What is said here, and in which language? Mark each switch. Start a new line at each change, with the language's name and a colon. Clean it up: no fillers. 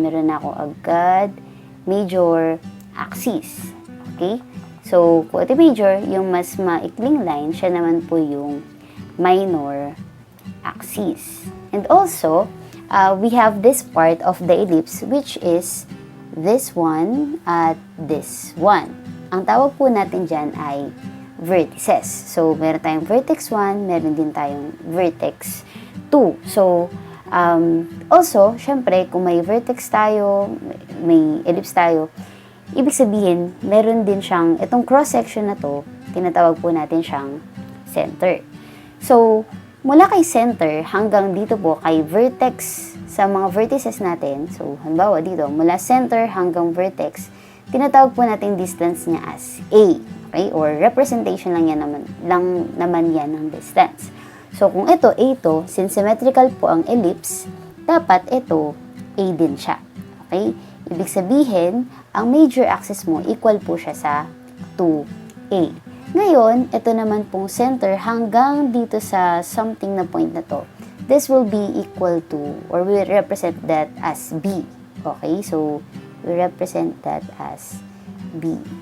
Filipino: Meron na ako agad major axis. Okay? So, kung ito major, yung mas maikling line, siya naman po yung minor axis.
English: And also, we have this part of the ellipse, which is this one at this one.
Filipino: Ang tawag po natin dyan ay vertices. So, meron tayong vertex 1, meron din tayong vertex 2. So, also, syempre, kung may vertex tayo, may ellipse tayo, ibig sabihin, meron din siyang, itong cross-section na to, tinatawag po natin siyang center. So, mula kay center hanggang dito po kay vertex sa mga vertices natin, so, halimbawa dito, mula center hanggang vertex, tinatawag po natin distance niya as A. Okay? Or representation lang naman yan ng distance. So, kung ito, A to, since symmetrical po ang ellipse, dapat ito, A din siya. Okay? Ibig sabihin, ang major axis mo, equal po siya sa 2A. Ngayon, ito naman pong center hanggang dito sa something na point na to.
English: This will be equal to, or we represent that as B. Okay? So, we represent that as B.